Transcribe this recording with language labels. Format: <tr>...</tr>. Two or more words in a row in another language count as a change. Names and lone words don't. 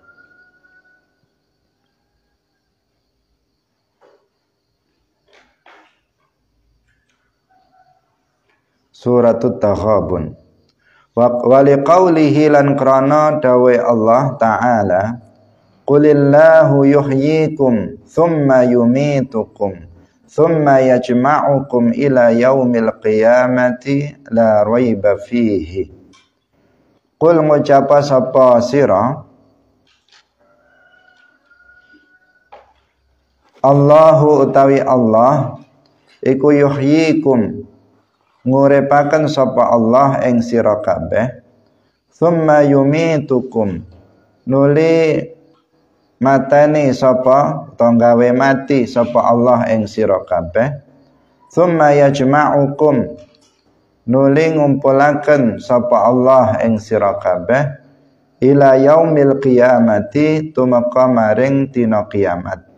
<ar>Suratut Taghabun. ولقوله</ar> <jv>lan krana dawe</jv> <ar>الله تعالى قل الله يحييكم ثم يميتكم ثم يجمعكم إلى يوم القيامة لا ريب فيه.</ar> <jv>Qul ngucapa sapa sira Allahu utawi Allah iku yuhyikum ngurepaken sapa Allah ing sira kabeh,</jv> <ar>ثم يميتكم</ar> <jv>nuli mateni sapa gawe mati sapa Allah ing sira kabeh,</jv> <ar>ثم يجمعكم</ar> <jv>nuli ngumpulaken sapa Allah ing sira kabeh</jv> <ar>إلى يوم القيامة</ar> <jv>tumeka maring dina kiamat.</jv>